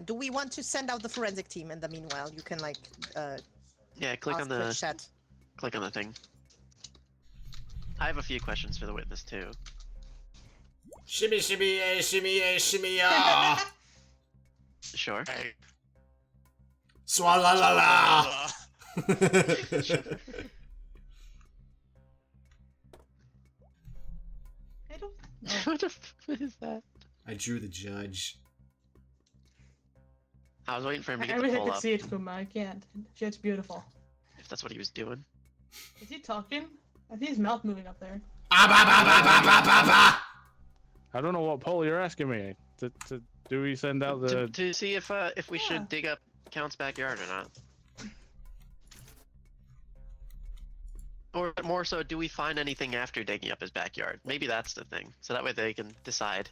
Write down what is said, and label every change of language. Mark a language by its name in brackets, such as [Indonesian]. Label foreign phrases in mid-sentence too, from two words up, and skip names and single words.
[English] Do we want to send out the forensic team in the meanwhile? You can Yeah, click ask on the the chat. thing. I have a few questions for the witness too. Shimmy, shimmy, yeah, shimmy, yeah, shimmy, yeah. Sure. Hey, Swalla la la. I don't. What the f is that? I drew the judge. I was waiting for him to I get the wish I pull could up. see it, Kuma. I can't. Shit's beautiful. If that's what he was doing. Is he talking? I see his mouth moving up there. Ah, ba, ba, ba, ba, ba, ba, ba. I don't know what poll you're asking me. Do we send out the? To see if we Yeah. should dig up Count's backyard or not. Or more so, do we find anything after digging up his backyard? Maybe that's the thing. So that way they can decide.